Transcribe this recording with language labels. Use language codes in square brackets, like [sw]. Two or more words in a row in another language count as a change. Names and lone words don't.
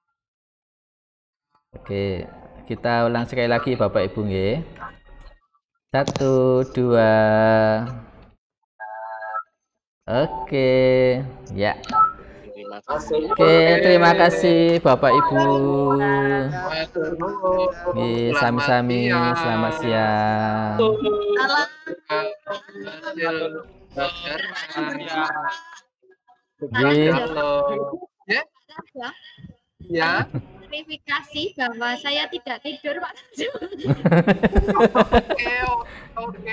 [id] Oke, kita ulang sekali lagi Bapak Ibu nggih. 1, 2. Oke, ya. Terima kasih Bapak Ibu. Sami-sami, selamat siang. Ya. Verifikasi bahwa saya tidak tidur Pak. Oke.